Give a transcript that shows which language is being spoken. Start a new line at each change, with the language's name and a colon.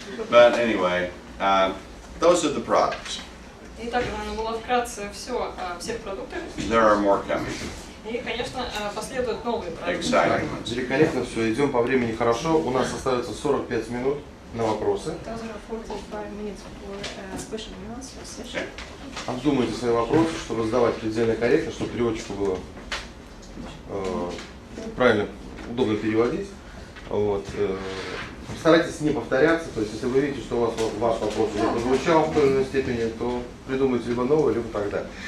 English: But anyway, those are the products.
Russian: Итак, это было вкратце все о всех продуктах.
English: There are more coming.
Russian: И, конечно, последуют новые продукты.
English: exciting ones.
Russian: Великолепно все, идем по времени хорошо. У нас остается 45 минут на вопросы.
English: Those are 45 minutes for question and answer session.
Russian: Обдумайте свои вопросы, чтобы задавать предельно корректно, чтобы переводчику было правильно, удобно переводить. Вот. Старайтесь не повторяться, то есть если вы видите, что у вас ваш вопрос уже прозвучал в той или иной степени, то придумайте либо новый, либо тогда.